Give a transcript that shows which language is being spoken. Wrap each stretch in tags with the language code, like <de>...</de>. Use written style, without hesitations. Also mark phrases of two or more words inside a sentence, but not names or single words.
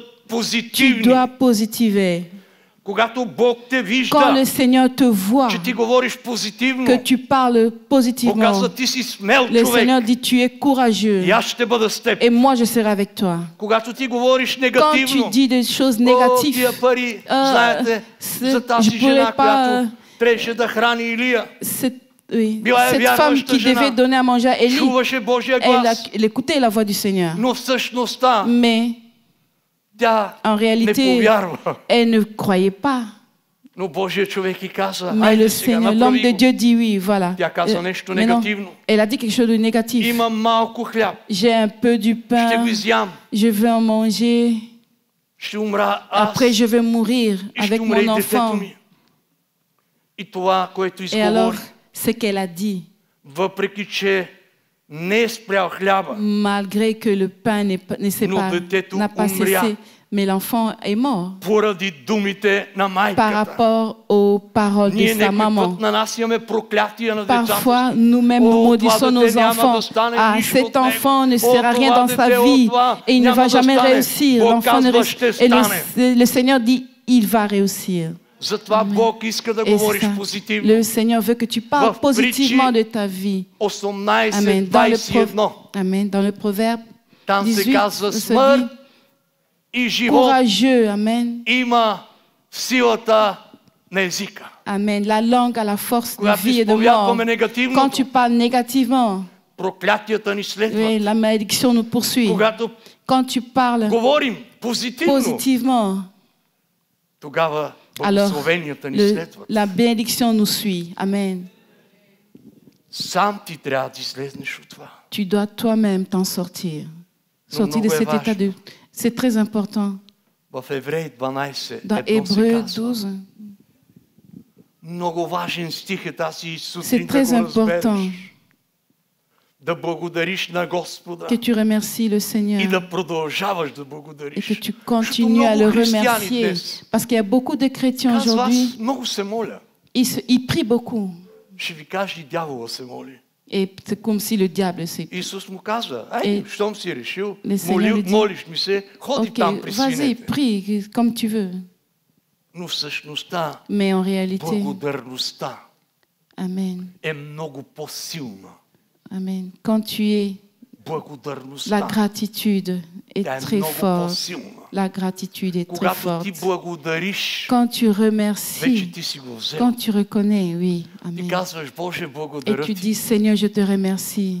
<fr>Tu</fr> <bg>позитивни.</bg> <fr>dois positiver.</fr> <bg>Когато Бог те</bg> <fr>Quand</fr> <bg>вижда,</bg> <fr>le Seigneur te voit,</fr> <bg>че ти говориш позитивно,</bg> <fr>que tu parles</fr> <bg>Бог</bg> <fr>positivement,</fr> <bg>казва, ти си смел</bg> <fr>le</fr> <bg>човек.</bg> <fr>Seigneur dit, tu es courageux.</fr> <bg>И аз ще бъда с теб.</bg> <fr>Et moi, je serai avec toi.</fr> <bg>Когато ти говориш</bg> <fr>Quand tu</fr> <bg>негативно,</bg> <fr>dis des choses</fr> <bg>о,</bg> <fr>négatives,</fr> <bg>тия пари, знаете, за тази</bg> <fr>je</fr> <bg>жена,</bg> <fr>pourrais pas,</fr> <bg>която трябваше да храни Илия,</bg> <fr>oui,</fr> <bg>Била е</bg> <fr>cette femme</fr> <bg>вярваща</bg> <fr>qui</fr> <bg>жена.</bg> <fr>devait donner à manger à Élie,</fr> <bg>чуваше Божия глас,</bg> <fr>elle écoutait la voix du Seigneur.</fr> <bg>но всъщността</bg> <fr>Mais</fr> <bg>тя</bg> <fr>en</fr> <bg>не</bg> <fr>réalité,</fr> <bg>повярва.</bg> <fr>elle ne croyait pas.</fr> <bg>Но Божия човек и каза,</bg> <fr>Mais le</fr> <bg>айде сега,</bg> <fr>Seigneur, l'homme</fr> <bg>направи</bg> <fr>de</fr> <bg>го.</bg> <fr>Dieu dit oui, voilà.</fr> <bg>Тя каза нещо</bg> <fr>Mais non,</fr> <bg>негативно.</bg> <fr>elle a dit quelque chose de négatif.</fr> <bg>Има малко хляб,</bg> <fr>J'ai un peu du</fr> <bg>ще го</bg> <fr>pain,</fr> <bg>изям,</bg> <fr>je veux en manger.</fr> <bg>ще умра аз</bg> <fr>Après, je vais mourir</fr> <bg>и ще</bg> <fr>avec</fr> <bg>умре и</bg> <fr>mon</fr> <bg>детето</bg> <fr>enfant.</fr> <bg>ми. И това, което</bg> <fr>Et alors,</fr> <bg>изговори,</bg> <fr>ce qu'elle a dit,</fr> <bg>въпреки че не е спрял хляба,</bg> <fr>malgré que le pain ne s'est</fr> <bg>Но</bg> <fr>pas,</fr> <bg>детето</bg> <fr>n'a pas</fr> <bg>умря.</bg> <fr>cessé, mais l'enfant est mort</fr> <bg>поради думите на</bg> <fr>par</fr> <bg>майката.</bg> <fr>rapport aux paroles de</fr> <bg>Ние</bg> <fr>sa</fr> <bg>някой</bg> <fr>maman.</fr> <bg>път нанасяме проклятия на децата.</bg> <fr>Parfois, nous-mêmes, nous</fr> <bg>Oh,</bg> <fr>maudissons</fr> <bg>това</bg> <fr>nos</fr> <bg>дете няма</bg> <fr>enfants.</fr> <bg>да стане</bg> <fr>Ah,</fr> <bg>нищо</bg> <fr>cet</fr> <bg>от него.</bg> <fr>enfant ne</fr> <bg>Oh,</bg> <fr>sera rien</fr> <bg>това</bg> <fr>dans sa</fr> <bg>дете от</bg> <fr>vie</fr> <bg>това</bg> <fr>et il ne</fr> <bg>няма</bg> <fr>va</fr> <bg>да</bg> <fr>jamais</fr> <bg>стане.</bg> <fr>réussir.</fr> <bg>Бог</bg> <fr>L'enfant ne</fr> <bg>казва,</bg> <fr>réussit.</fr> <bg>ще</bg> <fr>Et</fr> <bg>стане.</bg> <fr>le Seigneur dit, il va réussir.</fr> <bg>Затова Бог иска да</bg> <fr>Et</fr> <bg>говориш</bg> <fr>ça,</fr> <bg>позитивно.</bg> <fr>le Seigneur veut que tu parles</fr> <bg>В</bg> <fr>positivement</fr> <bg>Притчи</bg> <fr>de ta vie.</fr> <bg>18,</bg> <fr>Amen.</fr> <bg>21.</bg> <fr>Amen. Dans le proverbe</fr> <bg>Там се</bg> <fr>18,</fr> <bg>казва,</bg> <fr>on se</fr> <bg>смърт</bg> <fr>dit,</fr> <bg>и живот</bg> <fr>courageux. Amen.</fr> <bg>има силата на езика.</bg> <fr>Amen. La langue a la force de</fr> <bg>Когато</bg> <fr>vie et de mort.</fr> <bg>изповядваме</bg> <fr>Quand</fr> <bg>негативното,</bg> <fr>tu parles négativement,</fr> <bg>проклятията ни следват.</bg> <fr>oui, la malédiction nous poursuit.</fr> <bg>Когато</bg> <fr>Quand tu parles</fr> <bg>говорим позитивно,</bg> <fr>positivement,</fr> <bg>тогава</bg> <fr>alors</fr> <bg>благословенията ни следват.</bg> <fr>la bénédiction nous suit. Amen.</fr> <bg>Сам ти трябва да излезнеш от това.</bg> <fr>Tu dois toi-même t'en sortir. Sortir de</fr> <bg>много е</bg> <fr>cet état de...</fr> <bg>важно.</bg> <fr>C'est très important.</fr> <bg>В Евреи 12,</bg> <fr>Dans</fr> <bg>едно се</bg> <fr>Hébreu</fr> <bg>казва.</bg> <fr>12,</fr> <bg>Много важен стих е тази</bg> <fr>c'est</fr> <bg>сутрин да</bg> <fr>très</fr> <bg>го</bg> <fr>important</fr> <bg>разбереш. Да благодариш на Господа</bg> <fr>que tu remercies le</fr> <bg>и</bg> <fr>Seigneur</fr> <bg>да продължаваш да</bg> <fr>et que</fr> <bg>благодариш.</bg> <fr>tu continues à le remercier. Parce qu'il y a beaucoup de chrétiens</fr> <bg>Казва, аз</bg> <fr>aujourd'hui,</fr> <bg>много се моля.</bg> <fr>ils prient beaucoup.</fr> <bg>Ще ви кажа, и дявола се моли.</bg> <fr>Et c'est comme si le diable s'est...</fr> <bg>Исус му казва, ай, щом си решил,</bg> <fr>Le Seigneur lui dit,</fr> <bg>молиш ми се, ходи</bg> <fr>Ok,</fr> <bg>там при</bg> <fr>vas-y,</fr> <bg>свинете.</bg> <fr>prie comme tu veux.</fr> <bg>Но всъщността,</bg> <fr>Mais en réalité,</fr> <bg>благодарността</bg> <fr>Amen.</fr> <bg>е много по-силна.</bg> <fr>Amen. Quand tu es, la</fr> <bg>Благодарността</bg> <fr>gratitude est</fr> <bg>тя е</bg> <fr>très</fr> <bg>много</bg> <fr>forte.</fr> <bg>по-силна.</bg> <fr>La gratitude est très</fr> <bg>Когато ти</bg> <fr>forte.</fr> <bg>благодариш,</bg> <fr>Quand tu</fr> <bg>вече</bg> <fr>remercies,</fr> <bg>ти си го взел.</bg> <fr>quand tu reconnais, oui,</fr> <bg>И</bg> <fr>Amen.</fr> <bg>казваш, Боже,</bg> <fr>Et</fr> <bg>благодаря</bg> <fr>tu</fr> <bg>ти.</bg> <fr>dis, Seigneur, je te remercie.</fr>